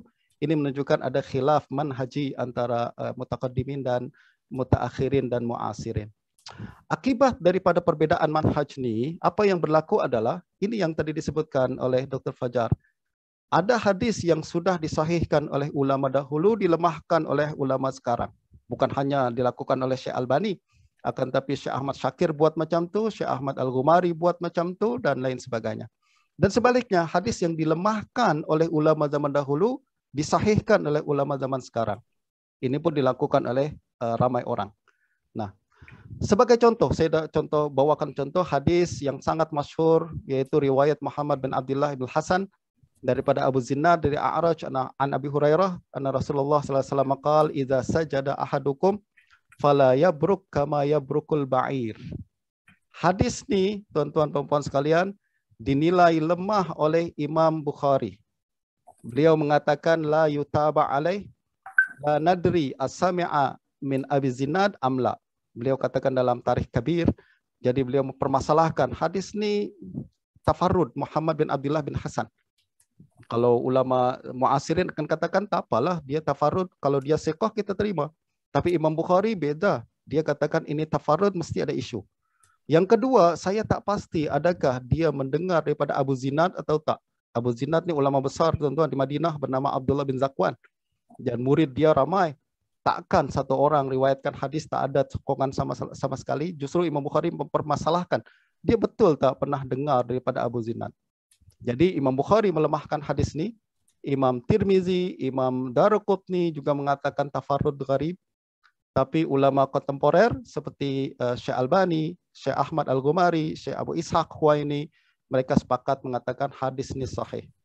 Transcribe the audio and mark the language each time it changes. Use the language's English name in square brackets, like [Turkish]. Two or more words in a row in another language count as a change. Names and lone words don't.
[Malay] Ini menunjukkan ada khilaf manhaji antara mutaqaddimin dan mutaakhirin dan muasirin. Akibat daripada perbedaan manhaj ini, apa yang berlaku adalah ini yang tadi disebutkan oleh Dr. Fajar. Ada hadis yang sudah disahihkan oleh ulama dahulu, dilemahkan oleh ulama sekarang. Bukan hanya dilakukan oleh Syekh Albani, akan tapi Syekh Ahmad Syakir buat macam tu, Syekh Ahmad Al-Ghumari buat macam tu, dan lain sebagainya. Dan sebaliknya, hadis yang dilemahkan oleh ulama zaman dahulu, disahihkan oleh ulama zaman sekarang. Ini pun dilakukan oleh ramai orang. Nah, sebagai contoh, saya bawakan contoh hadis yang sangat masyhur, yaitu riwayat Muhammad bin Abdullah bin Hasan daripada Abu Zinad dari A'raj [Arabic] عن أبي هريرة أن رسول الله صلى الله عليه وسلم قال إذا سجد أحدكم فلا يبرك كما يبرك البعير. [Malay] Hadis ini, tuan-tuan dan puan sekalian, dinilai lemah oleh Imam Bukhari. Beliau mengatakan [Arabic] لا يتابع عليه لا ندري أسمع من أبي الزناد أم لا. [Malay] Beliau katakan dalam Tarikh Kabir. Jadi beliau mempermasalahkan hadis ini tafarrud Muhammad bin Abdullah bin Hasan. Kalau ulama muasirin akan katakan tak apalah, dia tafarrud, kalau dia siqah kita terima. Tapi Imam Bukhari beda. Dia katakan ini tafarrud mesti ada isu. Yang kedua, saya tak pasti adakah dia mendengar daripada Abu Zinad atau tak. Abu Zinad ni ulama besar tuan-tuan di Madinah bernama Abdullah bin Zakwan. Dan murid dia ramai. Takkan satu orang riwayatkan hadis tak ada sokongan sama sekali. Justru Imam Bukhari mempermasalahkan. Dia betul tak pernah dengar daripada Abu Zinad. Jadi Imam Bukhari melemahkan hadis ini. Imam Tirmizi, Imam Daruqutni juga mengatakan tafarrud gharib. Tapi ulama kontemporer seperti Syekh Albani, Syekh Ahmad Al-Ghumari, Syekh Abu Ishaq Huwaini, mereka sepakat mengatakan hadis ini sahih.